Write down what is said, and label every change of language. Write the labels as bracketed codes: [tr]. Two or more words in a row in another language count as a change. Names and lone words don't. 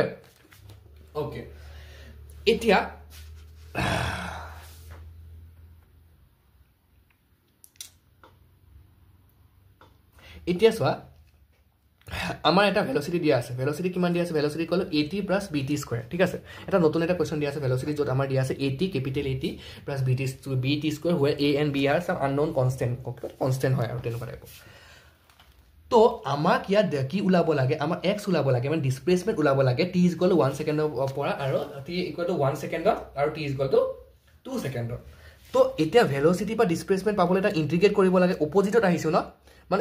[as] ওকে এতিয়া সোৱা আমাৰ এটা ভেলোচিটি দিয়া আছে ভেলোচিটি কিমান দিয়া আছে ভেলোচিটি কল 80 + bt² ঠিক আছে এটা নতুন এটা কোৱেশ্চন দিয়া আছে ভেলোচিটি যত আমাৰ দিয়া আছে 80 ক্যাপিটাল 80 + bt² [en] where a and b are some unknown constant [as] হয় আৰু তেনেকুৱা টাইপ তো আমাক ইয়াত কি উলাব লাগে আমাৰ x উলাব লাগে মানে ডিসপ্লেসমেন্ট উলাব লাগে t = 1 সেকেন্ডৰ পৰা আৰু t = 1 সেকেন্ডত আৰু t = 2 সেকেন্ডত তো এতিয়া ভেলোচিটি বা ডিসপ্লেসমেন্ট পাবলৈ এটা ইন্টিগ্ৰেট কৰিব লাগে অপোজিটত আহিছো ন মানে